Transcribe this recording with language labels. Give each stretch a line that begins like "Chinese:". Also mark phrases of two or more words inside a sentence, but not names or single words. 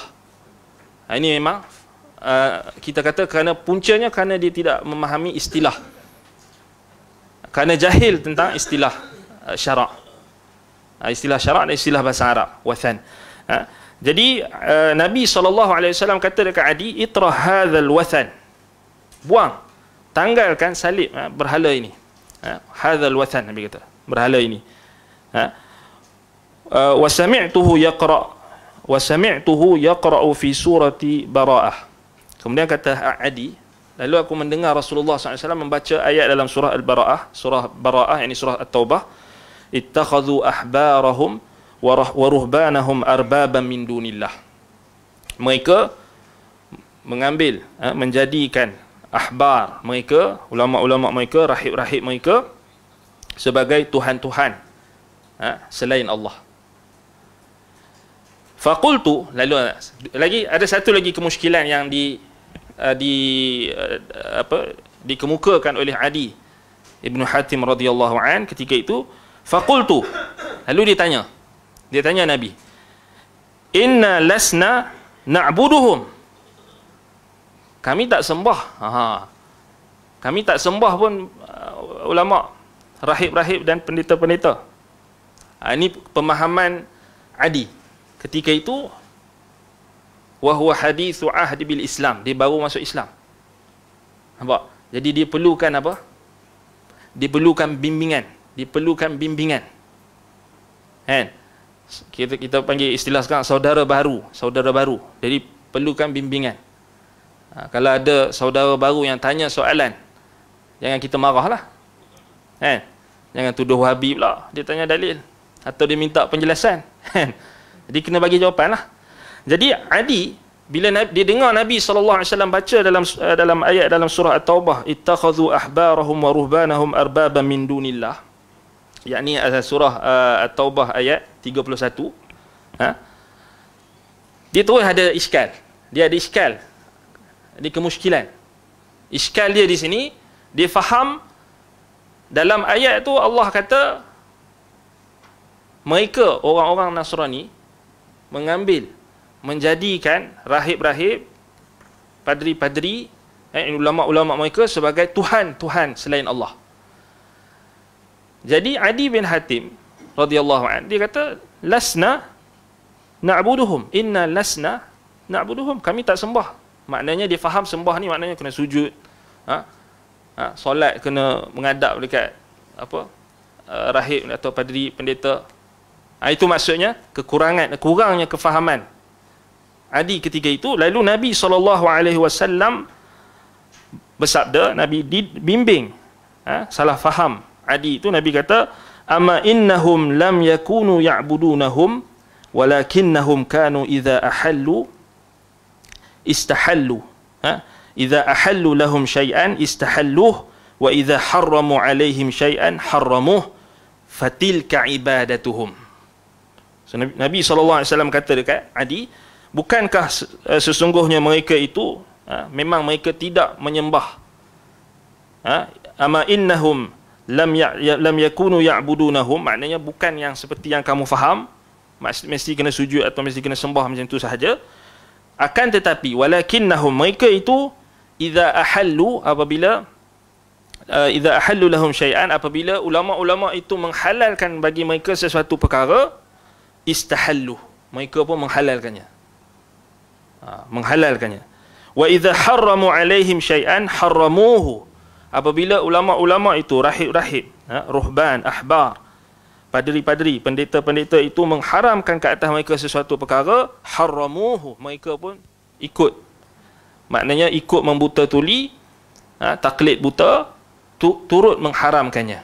Malay: Ini memang kita kata kerana puncanya kerana dia tidak memahami istilah, kerana jahil tentang istilah syarak, istilah syarak dan istilah bahasa Arab, wathan. Jadi Nabi SAW kata dekat Adi,
Arabic: اطرح هذا الوثن,
Malay: buang, tanggalkan salib berhala ini.
Arabic: هذا الوثن,
Malay: Nabi kata, berhala ini.
Arabic: وسمعته يقرأ في سورة براءة.
Malay: Kemudian kata Adi, lalu aku mendengar Rasulullah SAW membaca ayat dalam surah Al-Bara'ah, surah Bara'ah, yakni surah At-Taubah,
Arabic: اتخذوا أحبارهم ورهبانهم أربابا من دون الله.
Malay: Mereka mengambil, menjadikan ahbar mereka, ulama-ulama mereka, rahib-rahib mereka sebagai tuhan-tuhan selain Allah. Faqultu, lalu lagi ada satu lagi kemusykilan yang dikemukakan oleh Adi Ibn Hatim
Arabic: رضي الله عن
Malay: ketika itu. Faqultu, lalu dia tanya Nabi,
Arabic: إنا لسنا نعبدهم,
Malay: kami tak sembah. Kami tak sembah pun ulama, rahib-rahib dan pendeta-pendeta. Ini pemahaman Adi ketika itu.
Arabic: وهو حديث عهد بالإسلام,
Malay: dia baru masuk Islam. Nampak? Jadi dia perlukan apa? Dia perlukan bimbingan. Kan? Kita panggil istilah sekarang saudara baru. Jadi perlukan bimbingan. Kalau ada saudara baru yang tanya soalan, jangan kita marahlah. Kan? Jangan tuduh Wahabi pula dia tanya dalil atau dia minta penjelasan. Kan? Jadi kena bagi jawapan lah. Jadi Adi, bila dia dengar Nabi SAW baca dalam ayat dalam surah At-Taubah,
Arabic: اتخذوا أحبارهم ورهبانهم أربابا من دون الله,
Malay: yakni surah At-Taubah ayat 31, dia terus ada iskal. Ada kemusykilan. Iskal dia di sini, dia faham dalam ayat tu Allah kata mereka orang-orang Nasrani menjadikan rahib-rahib, padri-padri, ulama-ulama mereka sebagai tuhan-tuhan selain Allah. Jadi Adi bin Hatim
Arabic: رضي الله عنه
Malay: dia kata,
Arabic: لسنا نعبدهم، إنا لسنا نعبدهم,
Malay: kami tak sembah. Maknanya dia faham sembah ni maknanya kena sujud, solat kena menghadap dekat rahib atau padri pendeta. Itu maksudnya kurangnya kefahaman Adi ketika itu. Lalu Nabi SAW bersabda, Nabi dibimbing salah faham Adi itu. Nabi kata,
Arabic: أما إنهم لم يكونوا يعبدونهم ولكنهم كانوا إذا أحلوا استحلوا، إذا أحلوا لهم شيئا استحلوه وإذا حرموا عليهم شيئا حرموه فتلك عبادتهم.
Malay: So, Nabi SAW kata dekat Adi, bukankah sesungguhnya mereka itu memang mereka tidak menyembah,
Arabic: أما إنهم لم يكونوا يعبدونهم,
Malay: maknanya bukan yang seperti yang kamu faham, mesti kena sujud atau mesti kena sembah macam tu sahaja. Akan tetapi walakinnahum, mereka itu
Arabic: إذا أحلوا,
Malay: apabila
Arabic: إذا أحلوا لهم شيئا,
Malay: apabila ulama-ulama itu menghalalkan bagi mereka sesuatu perkara, istahallu, mereka pun menghalalkannya. Menghalalkannya.
Arabic: وإذا حرموا عليهم شيئا حرموه,
Malay: apabila ulama-ulama itu, rahib-rahib, ruhban, ahbar, padri-padri, pendeta-pendeta itu mengharamkan ke atas mereka sesuatu perkara, harramuhu, mereka pun ikut. Maknanya ikut membuta tuli, taklid buta, turut mengharamkannya.